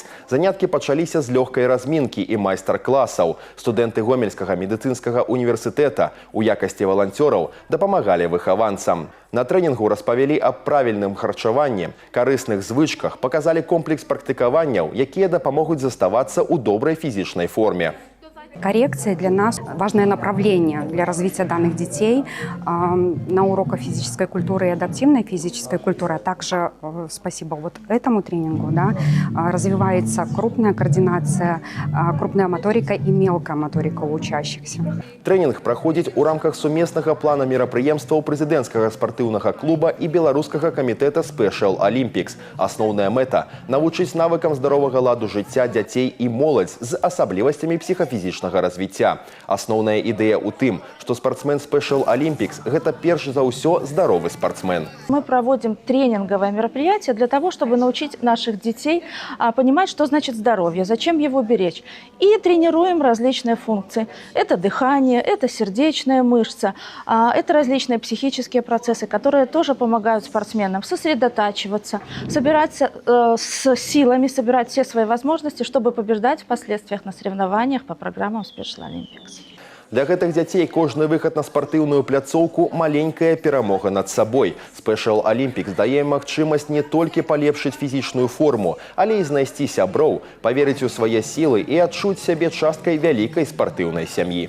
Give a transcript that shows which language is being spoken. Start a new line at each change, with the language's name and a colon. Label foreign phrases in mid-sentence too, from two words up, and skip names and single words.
Belarusian: Заняткі пачаліся з лёгкай размінкі і майстар-класаў. Студэнты Гомельскага медыцынскага універсітэта у якасці валанцёраў дапамагалі выхаванцам. На трэнінгу распавялі аб правільным харчаванні, карысных звычках, показалі комплекс практыкаванняў, якія дапамогуць заставацца ў добрай фізічнай форме.
Russian: Коррекция для нас – важное направление для развития данных детей на уроках физической культуры и адаптивной физической культуры. А также, спасибо вот этому тренингу, развивается крупная координация, крупная моторика и мелкая моторика у учащихся. Тренинг проходит
Belarusian: у рамках сумеснага плана мерапрыемстваў прэзідэнцкага спартыўнага клуба и беларускага камітэта Special Olympics. Асноўная мэта – навучыць навыкам здаровага ладу жыцця дзяцей і моладзь з асаблівасцямі псіхафізічнага развіцця. Асноўная ідэя ў тым, што спортсмен Special Olympics – гэта перш за ўсё здоровый спортсмен.
Russian: Мы проводим тренинговое мероприятие для того, чтобы научить наших детей понимать, что значит здоровье, зачем его беречь. И тренируем различные функции. Это дыхание, это сердечная мышца, это различные психические процессы, которые тоже помогают спортсменам сосредотачиваться, собираться с силами, собирать все свои возможности, чтобы побеждать впоследствии на соревнованиях по программам Special Olympics.
Belarusian: Для гэтых дзяцей кожны выхад на спартыўную пляцоўку – маленькая перамога над сабой. Special Olympics дае магчымасць не толькі палепшыць фізічную форму, але і знайсці сяброў, паверыць у свае сілы і адчуць сябе часткай вялікай спартыўнай сям'і.